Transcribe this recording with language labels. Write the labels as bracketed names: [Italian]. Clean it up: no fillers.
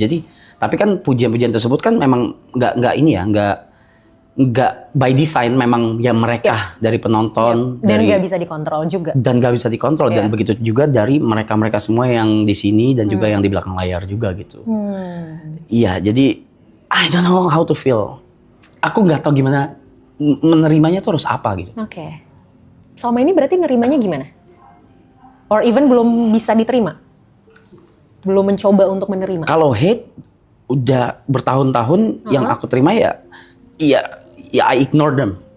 [Indonesian] Jadi tapi kan pujian-pujian tersebut kan memang nggak [English] by design, [Indonesian] memang ya mereka dari penonton dan nggak bisa dikontrol juga. Dan begitu juga dari mereka semua yang di sini dan juga yang di belakang layar juga gitu. Iya, jadi [English] I don't know how to feel. [Indonesian] Aku nggak tahu gimana menerimanya tuh harus apa gitu. Oke. Selama ini berarti nerimanya gimana? [English] Or even [Indonesian] belum bisa diterima? Belum mencoba untuk menerima? Kalau hate udah bertahun-tahun yang aku terima ya [English] I ignore them.